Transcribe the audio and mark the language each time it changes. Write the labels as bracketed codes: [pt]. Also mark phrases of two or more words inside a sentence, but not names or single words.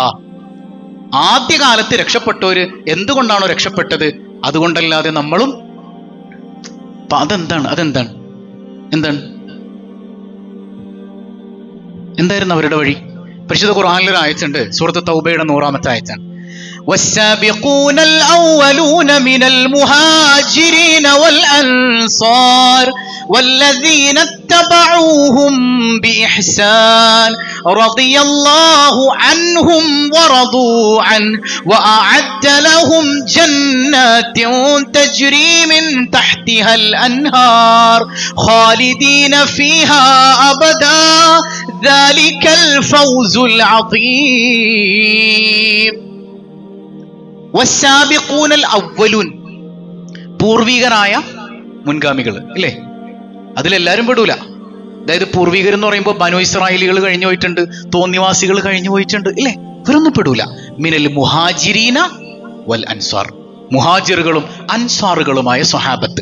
[ml] ആദ്യകാലത്ത് രക്ഷപ്പെട്ടവര് എന്തുകൊണ്ടാണോ രക്ഷപ്പെട്ടത്, അതുകൊണ്ടല്ലാതെ നമ്മളും. അതെന്താണ് എന്തായിരുന്നു അവരുടെ വഴി? പരിശുദ്ധ ഖുർആനിലൊരു ആയത്തുണ്ട്, സൂറത്ത് തൗബയുടെ 100-ാമത്തെ ആയത്താണ്. [ar] والسابقون الأولون من المهاجرين والأنصار والذين اتبعوهم بإحسان رضي الله عنهم ورضوا عنه وأعد لهم جنات تجري من تحتها الأنهار خالدين فيها أبدا ذلك الفوز العظيم. والسابقون الأولون, [ml] പൂർവികരായ മുൻഗാമികൾ ഇല്ലേ? അതിലെല്ലാവരും പെടൂല. അതായത് പൂർവികർ എന്ന് പറയുമ്പോൾ ബനു ഇസ്രായേലികൾ കഴിഞ്ഞു പോയിട്ടുണ്ട്, തോന്നിവാസികൾ കഴിഞ്ഞു പോയിട്ടുണ്ട് ഇല്ലേ? ഇവരൊന്നും പെടൂല. [ar] من المهاجرين والأنصار, [ml] മുഹാജിറുകളും അൻസാറുകളുമായ സ്വഹാബത്ത്.